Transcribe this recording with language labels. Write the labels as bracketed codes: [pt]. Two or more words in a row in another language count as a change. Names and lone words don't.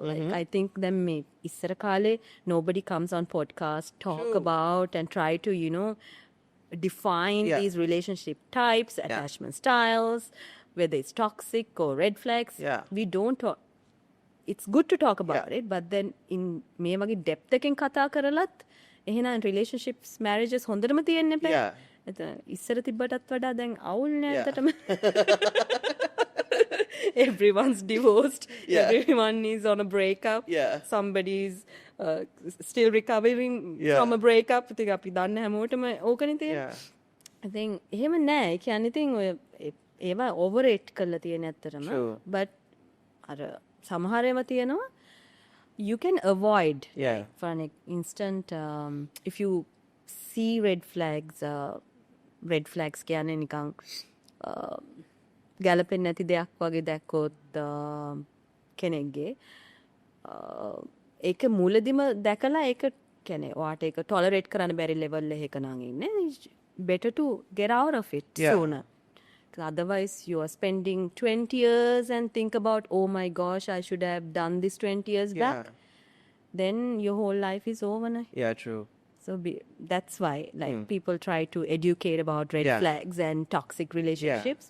[en] Like, I think that maybe [si] ඉස්සර කාලේ [en] nobody comes on podcast, talk about and try to, define these relationship types, attachment styles, whether it's toxic or red flags. Yeah. We don't talk. It's good to talk about it, but then in [si] මේ වගේ [en] depth [si] එකෙන් කතා කරලත් එහෙනම් relationships marriages හොඳටම තියෙන්න එපා. [en] Yeah. [si] ඉස්සර තිබ්බටත් වඩා දැන් අවුල් නෑ ඇත්තටම. [en] Everyone's divorced. Yeah. Everyone is on a breakup. Yeah. Somebody's still recovering from a breakup. [si] ඉතින් අපි දන්න හැමෝටම ඕකනේ තියෙන්නේ. [en] Yeah. I think [si] එහෙම නෑ. ඒ කියන්නේ ඉතින් ඔය ඒවා overrate කරලා තියෙන ඇත්තටම. [en] True. But [si] අර සමහර ඒවා තියෙනවා [en] you can avoid. Yeah. Like, for an instant, if you see red flags [si] කියන්නේ නිකන් ගැලපෙන්නේ නැති දෙයක් වගේ දැක්කොත් කෙනෙක්ගේ ඒක මුලදිම දැකලා ඒක කියන්නේ ඔයාට ඒක tolerate කරන්න බැරි level එකක නම් ඉන්නේ. [en] Better to get out of it sooner. Otherwise, you are spending 20 years and think about, oh my gosh, I should have done this 20 years back. Then your whole life is over. Na? Yeah, true. So that's why people try to educate about red flags and toxic relationships.